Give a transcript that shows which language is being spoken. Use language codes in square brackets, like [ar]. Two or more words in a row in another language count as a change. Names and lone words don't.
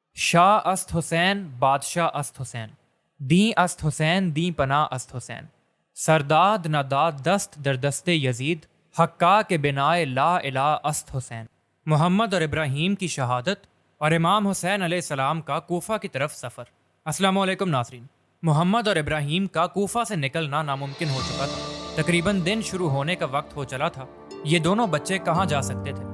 [fa] شاہ است حسین بادشاہ است حسین، دیں است حسین دیں پناہ است حسین، سرداد نداد دست در دست یزید، حقا کے بنائے لا الہ است حسین۔ [ur] محمد اور ابراہیم کی شہادت اور امام حسین علیہ السلام کا کوفہ کی طرف سفر۔ السلام علیکم ناظرین، محمد اور ابراہیم کا کوفہ سے نکلنا ناممکن ہو چکا تھا۔ تقریباً دن شروع ہونے کا وقت ہو چلا تھا۔ یہ دونوں بچے کہاں جا سکتے تھے؟